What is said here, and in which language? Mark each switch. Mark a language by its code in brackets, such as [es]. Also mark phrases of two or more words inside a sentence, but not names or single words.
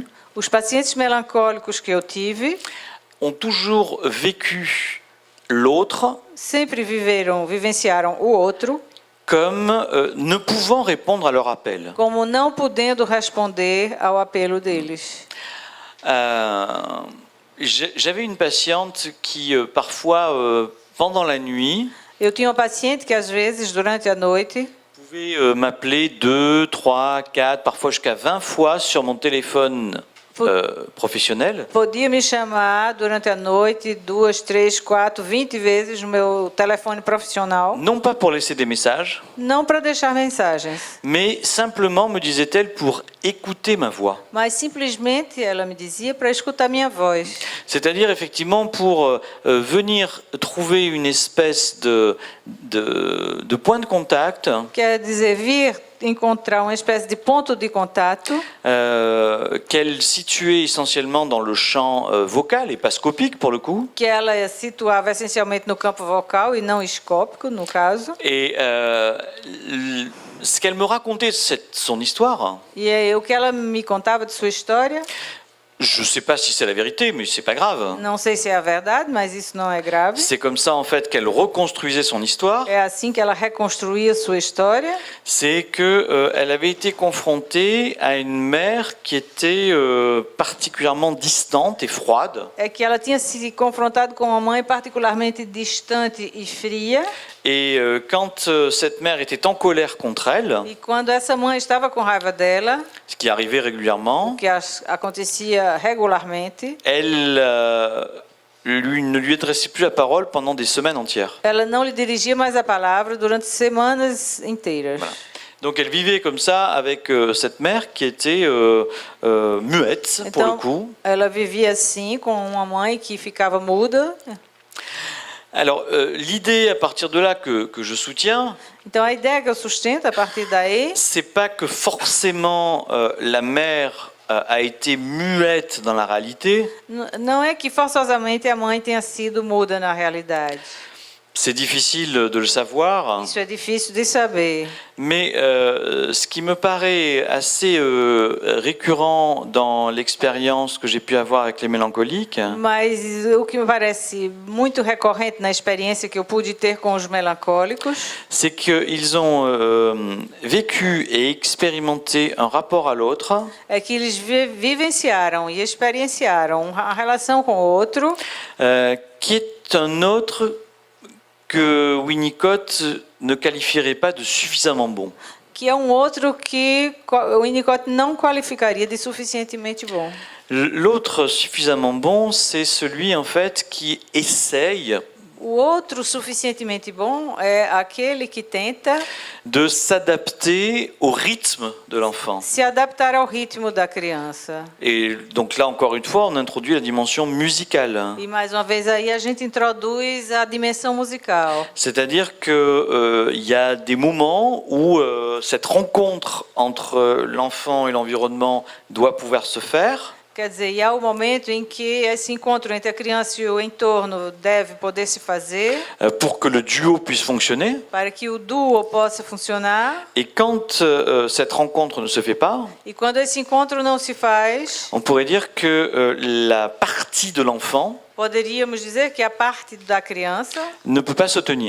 [pt] os pacientes melancólicos que eu tive [fr] ont toujours vécu l'autre [pt] sempre vivenciaram o outro [fr] comme ne pouvant répondre à leur appel. [pt] como não podendo responder ao apelo deles. [fr] J'avais une patiente qui, parfois, pendant la nuit, [pt] Eu tinha uma paciente que, às vezes, durante a noite, [fr] pouvait m'appeler 2, 3, 4, parfois jusqu'à 20 fois sur mon téléphone professionnel. [pt] podia me chamar durante a noite 2, 3, 4, 20 vezes no meu telefone profissional, [fr] Non pas pour laisser des messages, [pt] não para deixar mensagens, [fr] mais simplement, me disait-elle, pour écouter ma voix. [pt] mas simplesmente, ela me dizia, para escutar minha voz. [fr] C'est-à-dire, effectivement, pour venir trouver une espèce de point de contact [pt] Quer dizer, vir encontrar uma espécie de ponto de contato [fr] qu'elle situait essentiellement dans le champ vocal et pas scopique pour le coup. [pt] que ela situava essencialmente no campo vocal e não escópico, no caso. [fr] Et ce qu'elle me racontait de son histoire, [pt] E o que ela me contava de sua história, [fr] je ne sais pas si c'est la vérité, mais c'est pas grave. [pt] não sei se é a verdade, mas isso não é grave. [fr] C'est comme ça en fait qu'elle reconstruisait son histoire. [pt] É assim que ela reconstruía sua história. [fr] C'est que elle avait été confrontée à une mère qui était particulièrement distante et froide. [pt] É que ela tinha se confrontado com uma mãe particularmente distante e fria. [fr] Et quand cette mère était en colère contre elle, [pt] E quando essa mãe estava com raiva dela, [fr] ce qui arrivait régulièrement, [pt] o que acontecia regularmente, [fr] elle ne lui adressait plus la parole pendant des semaines entières. [pt] ela não lhe dirigia mais a palavra durante semanas inteiras. [fr] Voilà. Donc elle vivait comme ça avec cette mère qui était muette pour le [pt] Então, [fr] coup. [pt] ela vivia assim com uma mãe que ficava muda. [fr] Alors l'idée à partir de là que je soutiens, [pt] Então a ideia que eu sustento a partir daí [fr] c'est pas que forcément la mère a été muette dans la réalité. [pt] não é que forçosamente a mãe tenha sido muda na realidade. [fr] C'est difficile de le savoir, [pt] Isso é difícil de saber. [fr] mais ce qui me paraît assez récurrent dans l'expérience que j'ai pu avoir avec les mélancoliques, [pt] Mas o que me parece muito recorrente na experiência que eu pude ter com os melancólicos [fr] c'est qu'ils ont vécu et expérimenté un rapport à l'autre [pt] é que eles vivenciaram e experienciaram a relação com o outro [fr] qui est un autre que Winnicott ne qualifierait pas de suffisamment bon. [pt] que é outro que o Winnicott não qualificaria de suficientemente bom. [fr] L'autre suffisamment bon, c'est celui en fait qui essaye [pt] O outro suficientemente bom é aquele que tenta [fr] de s'adapter au rythme de l'enfant. [pt] se adaptar ao ritmo da criança. [fr] Et donc là, encore une fois, on introduit la dimension musicale. [pt] E mais uma vez aí a gente introduz a dimensão musical. [fr] C'est-à-dire qu'il y a des moments où cette rencontre entre l'enfant et l'environnement doit pouvoir se faire. [pt] Quer dizer, há o momento em que esse encontro entre a criança e o entorno deve poder se fazer [fr] Pour que le duo puisse fonctionner. [pt] para que o duo possa funcionar. [fr] Et quand cette rencontre ne se fait pas, [pt] E quando esse encontro não se faz, [fr] on pourrait dire que la partie de l'enfant [pt] poderíamos dizer que a parte da criança [fr] ne peut pas se tenir.